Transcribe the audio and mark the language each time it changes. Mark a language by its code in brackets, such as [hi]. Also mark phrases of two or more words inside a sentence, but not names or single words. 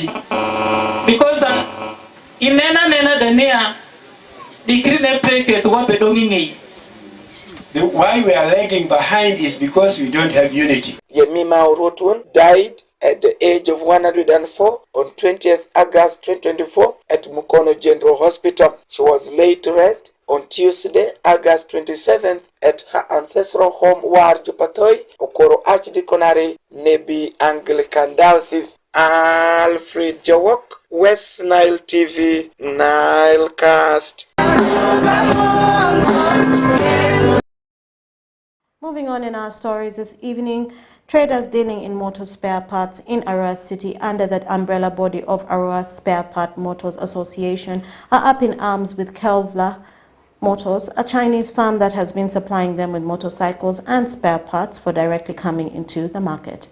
[en] Because why we are lagging behind is because we don't have unity. Yemima Orotun died at the age of 104 on 20th August 2024 at Mukono General Hospital. She was laid to rest on Tuesday, August 27th at her ancestral home Warjupatoi, Okoro Archdeaconry, Nebi Anglican Diocese. Alfred Jawok, West Nile TV, Nilecast. Moving on in our stories this evening, traders dealing in motor spare parts in Arua City under the umbrella body of Arua Spare Part Motors Association are up in arms with Kevlar Motors, a Chinese firm that has been supplying them with motorcycles and spare parts for directly coming into the market.